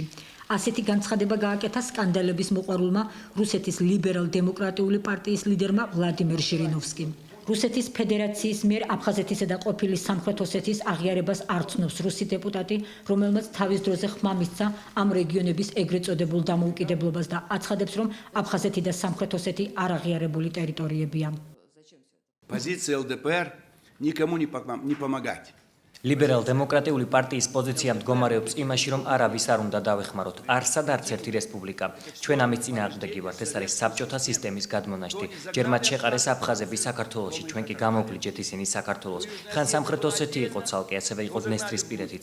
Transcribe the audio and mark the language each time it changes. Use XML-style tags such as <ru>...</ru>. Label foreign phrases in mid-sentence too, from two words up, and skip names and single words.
<ka>ასეთი განცხადება გააკეთა სკანდალების მოყვარულმა რუსეთის ლიბერალ-დემოკრატიული პარტიის ლიდერმა ვლადიმერ ჟირინოვსკიმ. რუსეთის ფედერაციის მიერ აფხაზეთისა და ყოფილი სამხრეთ ოსეთის აღიარებას არ ცნობს რუსი დეპუტატი, რომელმაც თავის დროზე ხმა მისცა ამ რეგიონების ეგრეთ წოდებულ დამოუკიდებლობას და აცხადებს, რომ აფხაზეთი და სამხრეთ ოსეთი არ აღიარებული ტერიტორიებია.</ka> <ru>Позиция ЛДПР никому не помогать.</ru> <ka>ლიბერალ-დემოკრატიული პარტიის პოზიცია მდგომარეობს იმაში, რომ არავის არ უნდა დავეხმაროთ. არსად არც ერთი რესპუბლიკა. ჩვენ ამის წინააღმდეგი ვართ. ეს არის საბჭოთა სისტემის გადმონაშთი. ჯერ მათ შეყარეს აფხაზები საქართველოში, ჩვენ კი გამოვლიჯეთ ისინი საქართველოს. ხან სამხრეთ ოსეთი იყო ცალკე, ასევე იყო დნესტრისპირეთიც.</ka>